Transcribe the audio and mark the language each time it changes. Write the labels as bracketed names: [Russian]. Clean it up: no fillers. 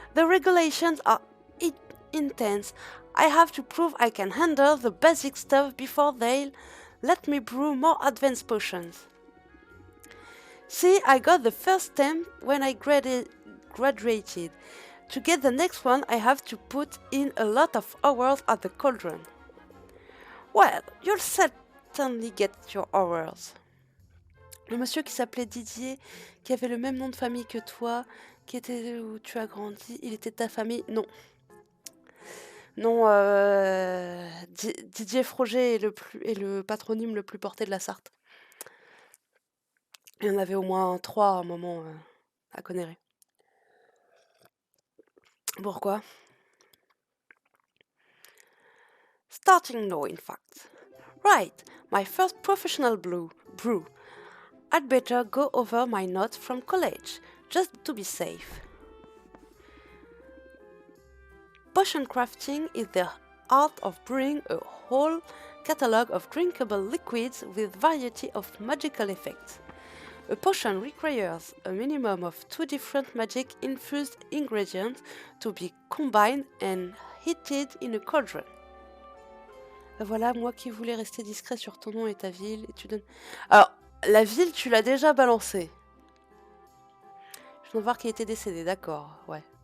[English] The regulations are intense. I have to prove I can handle the basic stuff before they'll let me brew more advanced potions. See, I got the first stamp when I graduated. To get the next one, I have to put in a lot of hours at the cauldron. Well, you'll certainly get your hours. [French] Le monsieur qui s'appelait Didier, qui avait le même nom de famille que toi, qui était où tu as grandi, il était de ta famille? Non. Non, Didier Froger est le patronyme le plus porté de la Sarthe. Il y en avait au moins 3 à un moment à Conneré. Pourquoi? [English] Starting now, in fact. Right, my first professional brew. I'd better go over my notes from college, just to be safe. Potion crafting is the art of brewing a whole catalogue of drinkable liquids with variety of magical effects. A potion requires a minimum of 2 different magic-infused ingredients to be combined and heated in a cauldron. [French] Voilà, moi qui voulais rester discret sur ton nom et ta ville, et tu donnes... Alors, la ville, tu l'as déjà balancée. Je viens de voir qu'il était décédé, d'accord, ouais.